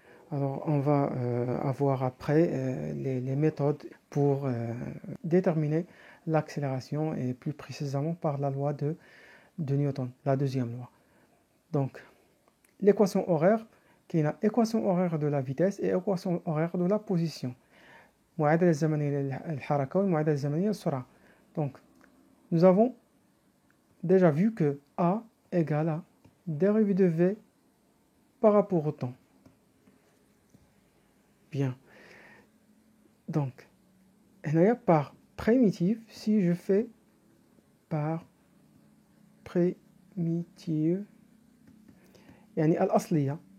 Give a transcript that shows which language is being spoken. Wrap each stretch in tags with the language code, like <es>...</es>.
<fr>Alors, on va avoir après les méthodes pour déterminer l'accélération et plus précisément par la loi de Newton, la deuxième loi. Donc, l'équation horaire, qui est l'équation horaire de la vitesse et l'équation horaire de la position.</fr> <ar>معادلة الزمنية للحركة والمعادلة الزمنية للسرعة.</ar> <fr>Donc, nous avons déjà vu que A égale à dérivée de V par rapport au temps. Bien. Donc, par primitive, si je fais par primitive,</fr> <ar>يعني الأصلية.</ar>